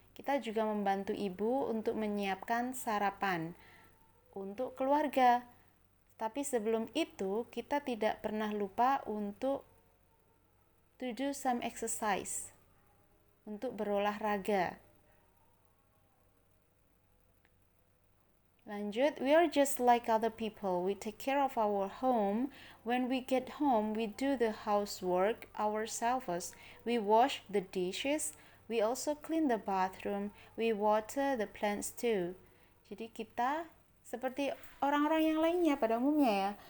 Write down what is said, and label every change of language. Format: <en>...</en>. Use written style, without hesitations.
<id>Kita juga membantu ibu untuk menyiapkan sarapan untuk keluarga. Tapi sebelum itu, kita tidak pernah lupa untuk</id> <en>to do some exercise,</en> <id>untuk berolahraga.</id> <en>Lanjut, we are just like other people. We take care of our home. When we get home, we do the housework ourselves. We wash the dishes. We also clean the bathroom. We water the plants too.</en> <id>Jadi kita seperti orang-orang yang lainnya pada umumnya ya.</id>